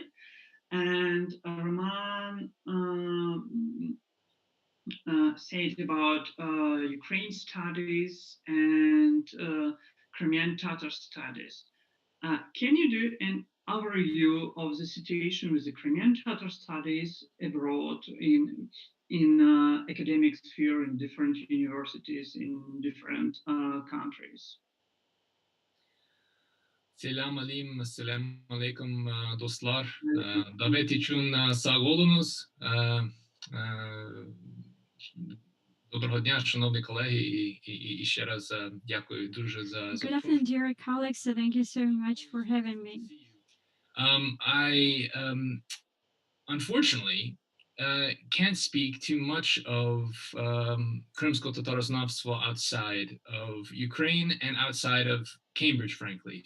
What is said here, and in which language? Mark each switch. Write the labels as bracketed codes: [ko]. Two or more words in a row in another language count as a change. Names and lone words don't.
[en] And Roman said about Ukraine studies and Crimean Tatar studies. Can you do an overview of the situation with the Crimean Tatar studies abroad in academic sphere in different universities in different countries? [crh] Selamun aleyküm dostlar. Davet için sağ olunuz. [uk] Доброго дня, шановні колеги, і ще раз дякую дуже за [en] Good afternoon, dear colleagues. Thank you so much for having me. I unfortunately can't speak too much of Krimsko-Tatarsnovstvo outside of Ukraine and outside of Cambridge, frankly.